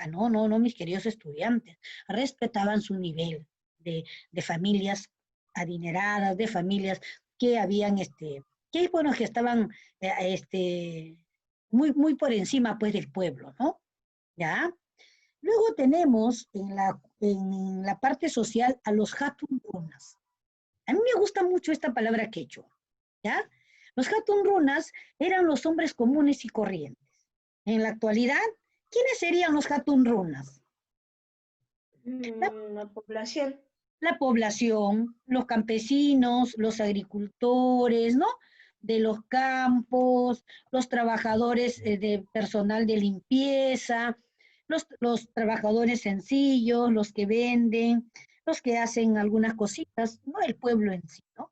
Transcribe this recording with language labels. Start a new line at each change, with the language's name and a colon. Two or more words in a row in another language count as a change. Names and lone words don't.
Spanish: No, no, no, mis queridos estudiantes. Respetaban su nivel de familias adineradas, de familias que habían, que bueno, que estaban muy, muy por encima pues del pueblo, ¿no? ¿Ya? Luego tenemos en la parte social a los
Quechua: hatun runas.
Spanish: A mí me gusta mucho esta palabra quechua, ¿ya? Los
Quechua: hatun runas
Spanish: eran los hombres comunes y corrientes. En la actualidad, ¿quiénes serían los
Quechua: hatun runas?
Spanish: La, La población. la población, los campesinos, los agricultores, ¿no? De los campos, los trabajadores de personal de limpieza, los trabajadores sencillos, los que venden, los que hacen algunas cositas, no el pueblo en sí, ¿no?